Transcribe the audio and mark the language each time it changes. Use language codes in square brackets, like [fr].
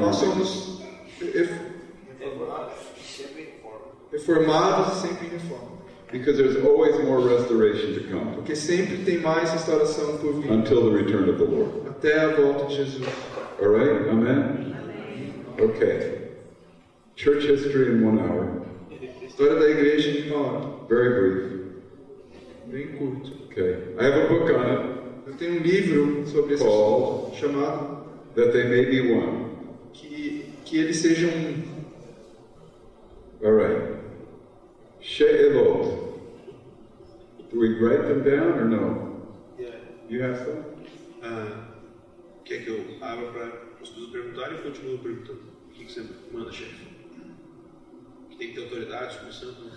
[pt] Nós somos reformados e sempre em reforma. [en] Because there's always more restoration to come. [pt] Porque sempre tem mais restauração por vir. [en] Until the return of the Lord. [pt] Até a volta de Jesus. [en] All right? Amen? Okay. Church history in 1 hour. [pt] História da igreja em 1 hora. [en] Very brief. [pt] Bem curto. [en] Okay. I have a book on it. [pt] Eu tenho um livro sobre esse assunto chamado [en] That They May Be One. [pt] Que eles sejam [en] All right. She'elot. Do we write them down or no? Yeah. You have some? [pt] Quer que eu abra para as pessoas perguntarem ou continuo perguntando? O que você manda, chefe? Que tem que ter autoridade, submissão?